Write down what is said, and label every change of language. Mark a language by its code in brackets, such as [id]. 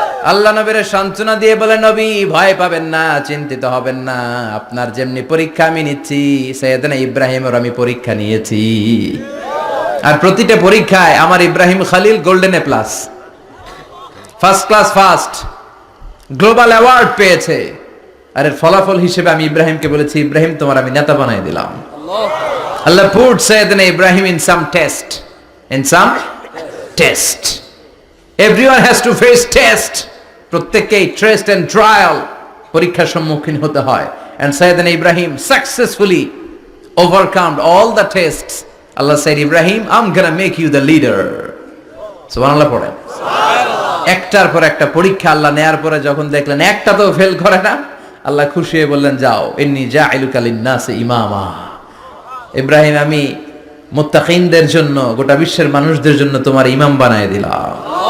[bn] আল্লাহ নবীর সান্ত্বনা দিয়ে বলে, নবী ভয় পাবেন না, চিন্তিত হবেন না, আপনার যেমনি পরীক্ষা আমি নিচ্ছি, সাইয়েদনা ইব্রাহিমের আমি পরীক্ষা নিয়েছি। আর প্রতিটা পরীক্ষায় আমার Ibrahim Khalil golden A plus, first class first, global award পেয়েছে। আর এর ফলাফল হিসেবে আমি ইব্রাহিমকে বলেছি, ইব্রাহিম তোমার আমি নেতা বানাই দিলাম। [en] Allah put Sayyidina Ibrahim in some test. In some test. Everyone has to face test. [bn] প্রত্যেককেই [en] test and trial, [bn] পরীক্ষার সম্মুখীন হতে হয়। [en] And Sayyidina Ibrahim successfully overcome all the tests. Allah said, Ibrahim, I'm gonna make you the leader. [bn] সুবহানাল্লাহ পড়েন। একটার পর একটা পরীক্ষা আল্লাহ নেয়ার পরে যখন দেখলেন একটা তো ফেল করে না, আল্লাহ খুশি হয়ে বললেন, যাও, [ar] ইন্নী জাইলুকা লিন-নাসি ইমামা। [bn] ইব্রাহিম, আমি মুত্তাকিনদের জন্য, গোটা বিশ্বের মানুষদের জন্য তোমার ইমাম বানায় দিলাম।